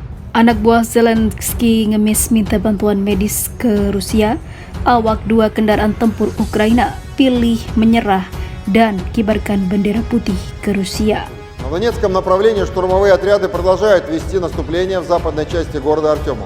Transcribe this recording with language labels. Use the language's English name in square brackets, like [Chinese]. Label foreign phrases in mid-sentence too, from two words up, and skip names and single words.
[Indonesian] Anak buah Zelensky ngemis minta bantuan medis ke Rusia. Awak 2 kendaraan tempur Ukraina pilih menyerah dan kibarkan bendera putih ke Rusia. [Russian] На Донецком направлении штурмовые отряды продолжают вести наступление в западной части города Артемов.